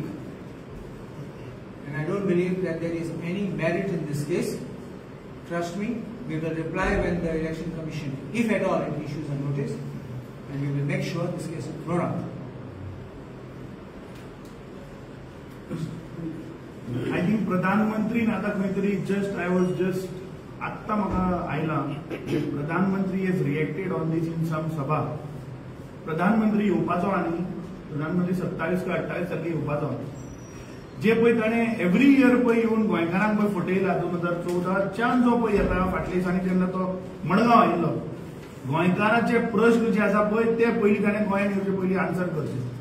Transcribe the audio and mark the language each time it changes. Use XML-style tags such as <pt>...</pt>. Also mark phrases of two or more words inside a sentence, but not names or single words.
<en>And I don't believe that there is any merit in this case. Trust me, we will reply when the Election Commission, if at all, it issues a notice, and we will make sure this case is thrown out. I think</en> <kok>प्रधानमंत्री आता खंयतरी</kok> <en>I was just</en> <kok>आत्ता म्हाका आयला प्रधानमंत्री</kok> <en>has reacted on this in some सभा.</en> <kok>प्रधानमंत्री येवपाचो आनी प्रधानमंत्री 27 का 28 तारखेक येवपाचो. जे पळय ताणें</kok> <en>every year</en> <kok>पळय येवन गोंयकारांक पळय फटयला 2014च्यान जो पळय येता फाटल्या दिसांनी तेन्ना तो मडगांव आयिल्लो. गोंयकारांचे प्रश्न जे आसा पळय ते पयलीं ताणें गोंयांत येवचे पयलीं आन्सर करचे.</kok>